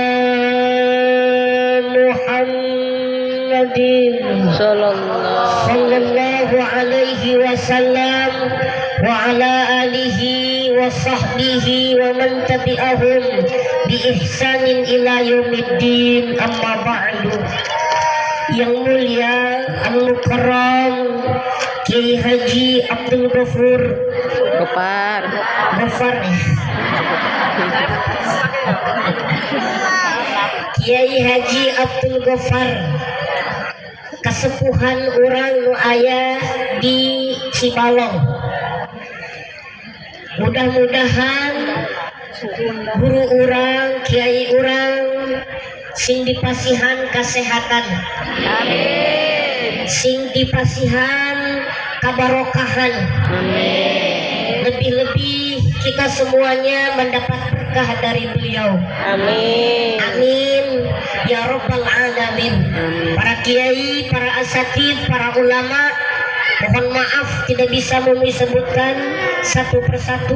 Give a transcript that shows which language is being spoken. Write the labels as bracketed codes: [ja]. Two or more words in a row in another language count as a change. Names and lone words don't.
[ar] محمد صلى الله عليه وسلم وعلى آله وصحبه ومن تبعهم بإحسان إلى يوم الدين. أما بعد. [id] Yang mulia [su] al-mukarram Kiai Haji Abdul Ghafur Gofar Kiai Haji Abdul Ghafar kasepuhan urang nu aya di Cibalong. Mudah-mudahan guru urang, kiai urang sing dipasihan kesehatan, amin, sing dipasihan kabarokahan, amin. [id] Lebih-lebih kita semuanya mendapat berkah dari beliau, amin, [ar] آمين يا رب العالمين. [id] Para kiai, para asatid, para ulama, mohon maaf tidak bisa menyebutkan satu persatu.